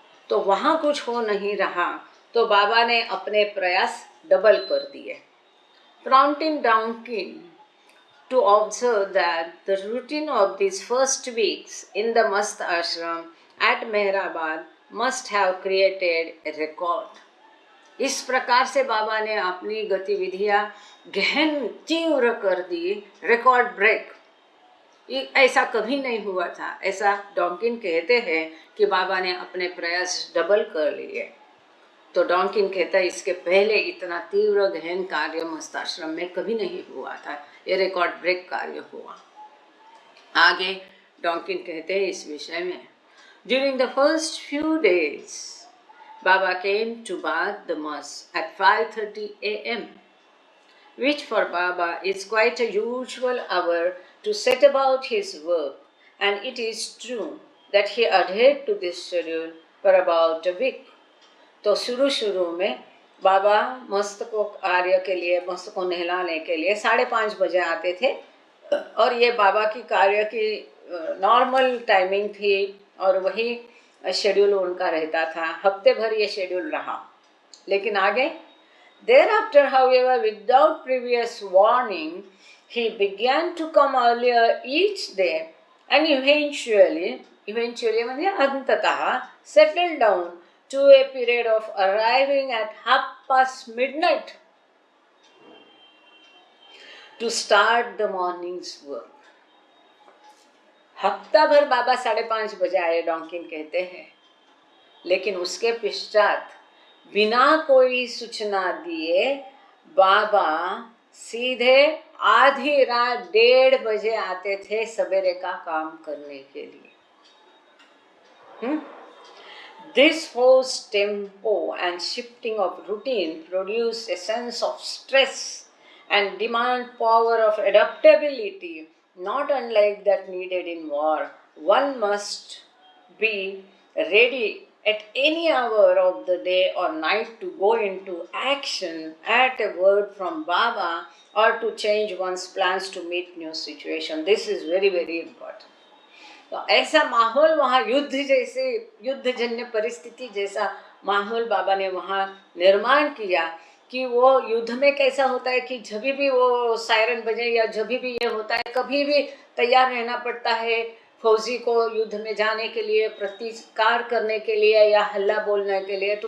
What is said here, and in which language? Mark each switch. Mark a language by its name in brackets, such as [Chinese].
[Hindi] तो वहां कुछ हो नहीं रहा तो बाबा ने अपने प्रयास डबल कर दिए। [English] Prompting Donkin to observe that the routine of these first weeks in the Mast Ashram at Mehrabad must have created a record. [Hindi] इस प्रकार से बाबा ने अपनी गतिविधियां गहन तीव्र कर दी, रिकॉर्ड ब्रेक। ऐसा कभी नहीं हुआ था, ऐसा डॉकिन कहते हैं कि बाबा ने अपने प्रयास डबल कर लिए। तो डॉकिन कहता है इसके पहले इतना तीव्र गहन कार्य मस्ताश्रम में कभी नहीं हुआ था, ये रिकॉर्ड ब्रेक कार्य हुआ। आगे डॉकिन कहते हैं इस विषय में, [English] During the first few days Baba came to bath the mass at 5:30 a.m., which for Baba is quite a usual hour to set about his work, and it is true that he adhered to this schedule for about a week. [Hindi] तो शुरू में बाबा मस्त को कार्य के लिए, मस्त को नहलाने के लिए 5:30 बजे आते थे और ये बाबा की कार्य की नॉर्मल टाइमिंग थी और वही शेड्यूल उनका रहता था। हफ्ते भर ये शेड्यूल रहा, लेकिन आगे [English] thereafter, however, without previous warning, he began to come earlier each day and eventually [Marathi] म्हणजे [Hindi] अंततः [English] settled down to a period of arriving at midnight to start the morning's work. [Hindi] हफ्ता भर बाबा 5:30 बजे आए, डॉकिन कहते हैं, लेकिन उसके पश्चात बिना कोई सूचना दिए बाबा सीधे आधी रात 1:30 बजे आते थे सवेरे का काम करने के लिए। [English] This forced tempo and shifting of routine produce a sense of stress and demand power of adaptability not unlike that needed in war. One must be ready at any hour of the day or night to go into action at a word from Baba or to change one's plans to meet new situation. This is very, very important. [Hindi] तो ऐसा माहौल वहाँ युद्धजन्य परिस्थिति जैसा माहौल बाबा ने वहाँ निर्माण किया कि वो युद्ध में कैसा होता है कि जब भी वो सायरन बजे या जब भी ये होता है, कभी भी तैयार रहना पड़ता है फौजी को युद्ध में जाने के लिए, प्रतिकार करने के लिए या हल्ला बोलने के लिए।